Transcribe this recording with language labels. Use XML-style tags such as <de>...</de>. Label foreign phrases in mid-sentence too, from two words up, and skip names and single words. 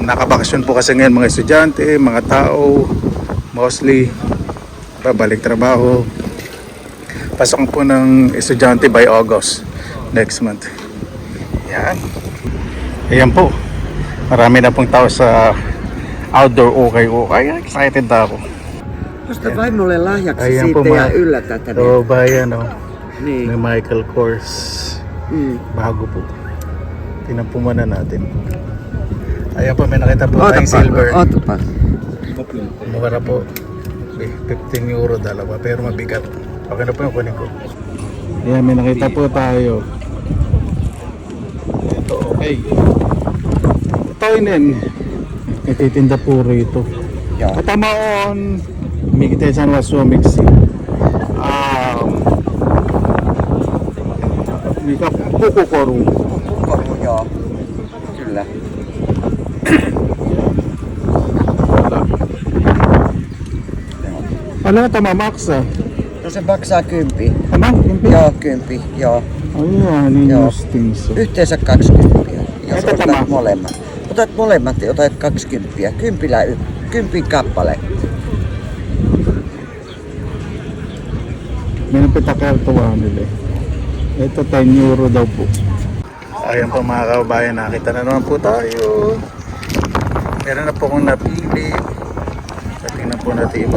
<tl>Nakabakasyon po kasi ngayon mga estudyante, mga tao, mostly babalik trabaho. Pasok po ng estudyante</tl> <en>by August next month.</en> <tl>Yan. Ayan po. Marami na pong tao sa</tl> <en>outdoor okay.</en> <tl>Excited na ako.</tl> <fi>Musta vaimolle lahjaksi</fi> <tl>Ayan</tl> <fi>siitä</fi> <tl>po,</tl> <fi>ja yllätät hänet.</fi> <tl>So bayan</tl> <fi>Niin.</fi> <tl>ni Michael Kors. Bago po. Tingnan po muna natin. Ayan po, may nakita po tayong silver.</tl> <fi>Ootapa.</fi> <tl>Mura po. 15 euro dalawa pero mabigat. Okay na po yung kunin ko. Ayan, may nakita po tayo. Ito okay. Ito yun. Ititinda po rito.</tl> <fi>Joo. Katamaon miten sanoa suomeksi? Mikä kukukoru? Kukoru, joo. Kyllä. Ano tämä maksaa? No se maksaa 10. Tämä? Joo, 10. Joo. Aijaa, niin Joo. justiinsa. Yhteensä 20. Jos Entä tämä? otat molemmat. Otat molemmat ja otat 20. 10 kappale.</fi> <tl>Meron pa takartuwa nila. Ito 10 euro daw po. Ayan po mga kababayan, nakita na naman po tayo. Meron na po akong napili. Tingnan po natin iba.</tl>